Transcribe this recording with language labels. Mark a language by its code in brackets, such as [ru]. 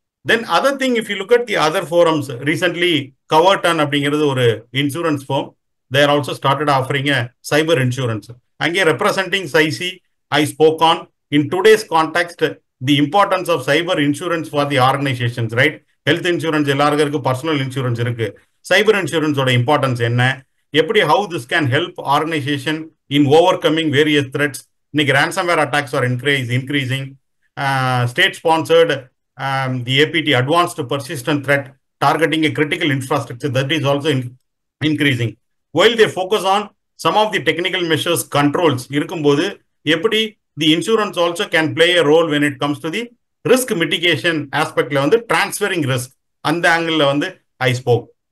[en] Then other thing, if you look at the other forums, recently Coverton அப்படிங்கிறது ஒரு insurance firm, they are also started offering a cyber insurance. Ange representing SIC, I spoke on in today's context the importance of cyber insurance for the organizations, right? Health insurance [ta] எல்லாருக்கும் இருக்கு, [en] Personal insurance இருக்கு. Cyber இன்சூரன்ஸோட importance என்ன, எப்படி how this can help organisation in overcoming various threats. இன்னைக்கு ransomware attacks are increasing. State sponsored the APT, advanced persistent threat, targeting a critical infrastructure, that is also increasing. While they focus on some of the technical measures, controls [ta] இருக்கும்போது எப்படி [en] the insurance also can play a role when it comes to the risk mitigation aspectல வந்து transferring risk, அந்த angle வந்து I spoke.